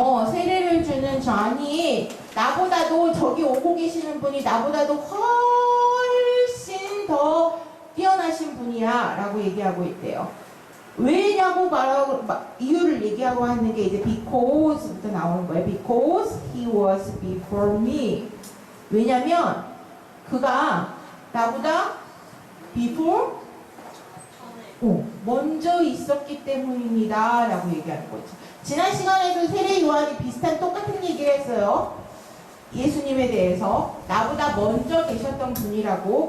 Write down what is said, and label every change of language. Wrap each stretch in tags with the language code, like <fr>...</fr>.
<ko>세례를 주는 Johnny. 나보다도 저기 오고 계시는 분이 나보다도 훨씬 더 뛰어나신 분이야 라고 얘기하고 있대요. 왜냐고 말하고 이유를 얘기하고 하는 게 이제 because부터 나오는 거예요.</ko> <en>Because he was before me.</en> <ko>왜냐면 그가 나보다 before 먼저 있었기 때문입니다. 라고 얘기하는 거죠. 지난 시간에도 세례 요한이 비슷한 똑같은 얘기를 했어요. 예수님에 대해서 나보다 먼저 계셨던 분이라고.</ko>